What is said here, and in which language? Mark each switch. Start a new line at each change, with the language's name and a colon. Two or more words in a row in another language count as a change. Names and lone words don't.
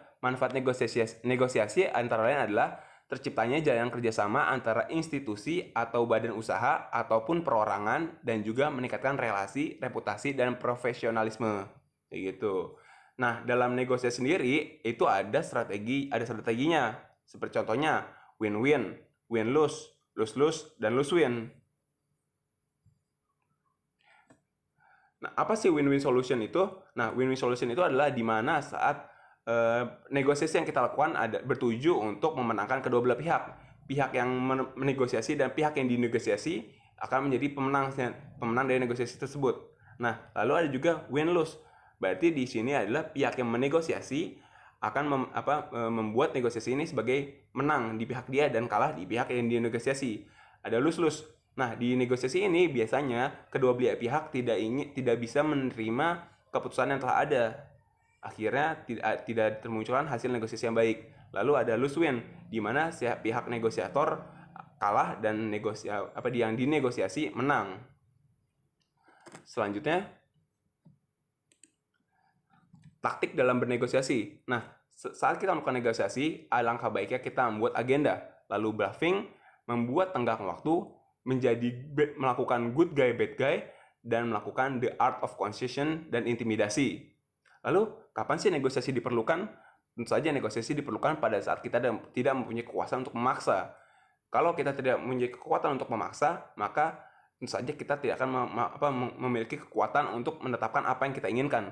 Indonesian: Manfaat negosiasi antara lain adalah terciptanya jalan kerjasama antara institusi atau badan usaha ataupun perorangan dan juga meningkatkan relasi, reputasi, dan profesionalisme. Kayak gitu. Nah, dalam negosiasi sendiri itu ada strateginya. Seperti contohnya
English: win-win, win-lose, lose-lose,
Indonesian: dan
English: lose-win.
Indonesian: Nah, apa sih
English: win-win solution
Indonesian: itu? Nah,
English: win-win solution
Indonesian: itu adalah di mana saat negosiasi yang kita lakukan bertuju untuk memenangkan kedua belah pihak. Pihak yang menegosiasi dan pihak yang dinegosiasi akan menjadi pemenang dari negosiasi tersebut. Nah, lalu ada juga
English: win-lose.
Indonesian: Berarti di sini adalah pihak yang menegosiasi akan membuat negosiasi ini sebagai menang di pihak dia dan kalah di pihak yang dinegosiasi. Ada
English: lose-lose.
Indonesian: Nah, di negosiasi ini biasanya kedua belah pihak tidak bisa menerima keputusan yang telah ada. Akhirnya tidak termunculkan hasil negosiasi yang baik. Lalu ada
English: lose-win,
Indonesian: di mana pihak negosiator kalah dan yang dinegosiasi menang. Selanjutnya, taktik dalam bernegosiasi. Nah, saat kita melakukan negosiasi, alangkah baiknya kita membuat agenda, lalu bluffing, membuat tenggang waktu, melakukan
English: good guy, bad guy,
Indonesian: dan melakukan
English: the art of concession
Indonesian: dan intimidasi. Lalu, kapan sih negosiasi diperlukan? Tentu saja negosiasi diperlukan pada saat kita tidak mempunyai kekuasaan untuk memaksa. Kalau kita tidak mempunyai kekuatan untuk memaksa, maka tentu saja kita tidak akan memiliki kekuatan untuk menetapkan apa yang kita inginkan.